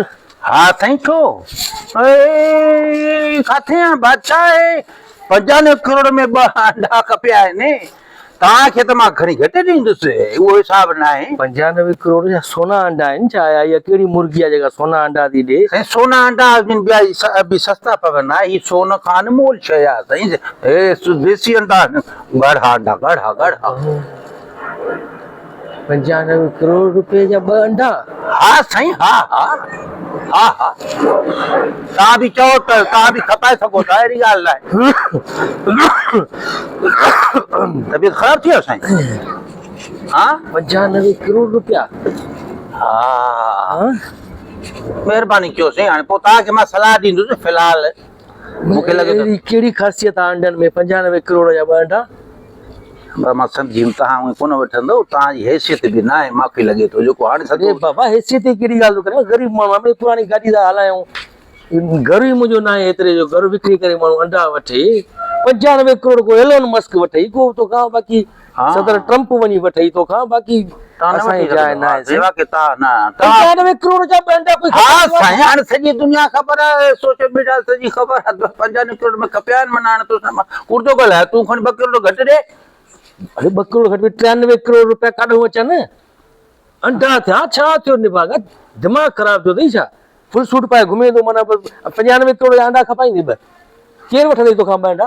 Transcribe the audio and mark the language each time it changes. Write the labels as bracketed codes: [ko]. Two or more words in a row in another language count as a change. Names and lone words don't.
[sd] हा साईं छो किथे आहे बादशाह आहे 95 करोड़ में ॿ अंडा खपिया आहिनि तव्हांखे त मां खणी घटि ॾींदुसि उहो हिसाब न आहे 95 करोड़ जा सोना अंडा आहिनि छा इहा कहिड़ी मुर्गी आहे जेका सोना अंडा थी ॾे साईं सोना अंडा ॿिया बि सस्ता पवंदा हीअ सोन खां अनमोल शइ आहे साईं हे देसी अंडा गाढ़ा अंडा गाढ़ा 95 करोड़ रुपए जा 2 अंडा हा साईं हा तव्हां बि चओ त तव्हां बि खपाए सघो था अहिड़ी ॻाल्हि नाहे तबियत ख़राब थी वियो साईं हा 95 करोड़ रुपया हा महिरबानी कयो साईं हाणे पोइ तव्हांखे मां सलाह ॾींदुसि फ़िलहाल मूंखे लॻे थो कहिड़ी ख़ासियत आहे अंडनि में 95 करोड़ जा 2 अंडा मां सम्झी तव्हां कोन वठंदो तव्हांजी हैसियत बि न आहे मूंखे लॻे थो जेको हाणे सॼो बाबा हैसियत जी कहिड़ी ॻाल्हि थो करे ग़रीब माण्हू आहे पुराणी गाॾी था हलायूं घर ई मुंहिंजो न आहे एतिरे जो घर विकिणी करे माण्हू अंडा वठे 95 करोड़ को एलोन मस्क वठे को तो खां बाक़ी सदर ट्रम्प वञी वठे तो खां बाक़ी असांजी जाइ न आहे सेवा के ता ना 95 करोड़ जा अंडा कोई हां साईं हाणे सॼी दुनिया ख़बर आहे [en] social media [sd] सॼी ख़बर आहे 95 करोड़ में खपिया आहिनि माना हाणे तो उर्दो ॻाल्हाए तूं खणी 2 करोड़ घटि ॾे अरे 2 करोड़ घटि में 93 करोड़ रुपया काॾो अचनि अंडा थिया छा थियो निभाग दिमाग़ ख़राब थियो अथई छा [en] full suit [sd] पाए घुमे थो माना 95 करोड़ जा अंडा खपाईंदे ॿ केरु वठंदई तोखां 2 अंडा